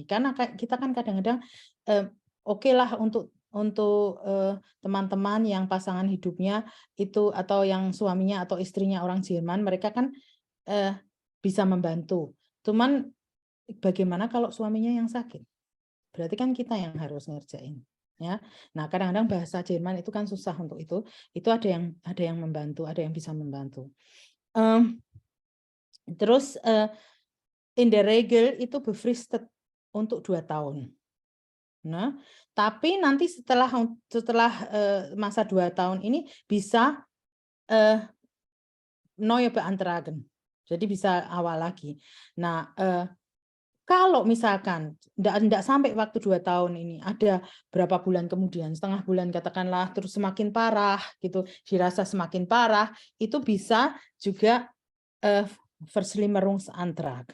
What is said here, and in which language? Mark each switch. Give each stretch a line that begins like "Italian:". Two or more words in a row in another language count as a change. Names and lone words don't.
Indonesian: Karena kita kan kadang-kadang oke lah untuk teman-teman yang pasangan hidupnya itu atau yang suaminya atau istrinya orang Jerman, mereka kan bisa membantu. Cuman bagaimana kalau suaminya yang sakit? Berarti kan kita yang harus ngerjain. Ya, nah kadang-kadang bahasa Jerman itu kan susah untuk itu ada yang membantu, ada yang bisa membantu. Terus
German: in der Regel
Indonesian: itu befristet untuk 2 tahun. Nah, tapi nanti setelah masa 2 tahun ini bisa
German: neue beantragen,
Indonesian: jadi bisa awal lagi. Nah, kalau misalkan enggak sampai waktu 2 tahun ini, ada berapa bulan kemudian, setengah bulan katakanlah, terus semakin parah gitu, dirasa semakin parah, itu bisa juga Verslimmerungsantrag.